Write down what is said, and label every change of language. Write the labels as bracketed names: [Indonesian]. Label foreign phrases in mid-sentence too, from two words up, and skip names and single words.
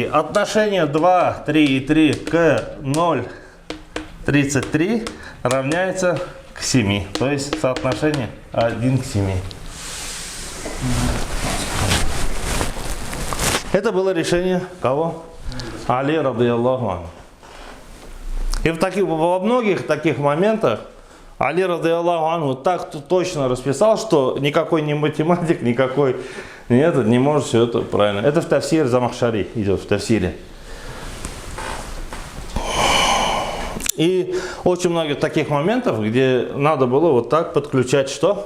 [Russian] Отношение 2, 3 и 3 к 0,33 равняется к 7. То есть соотношение 1 к 7. Это было решение кого? [Arabic] علي رضي الله عنه. [Russian] И во многих таких моментах Али [Arabic] رضي الله عنه [Russian] так точно расписал, что никакой не математик, никакой не может все это правильно. Это в тафсире Замахшари идет, в тафсире. И очень много таких моментов, где надо было вот так подключать что?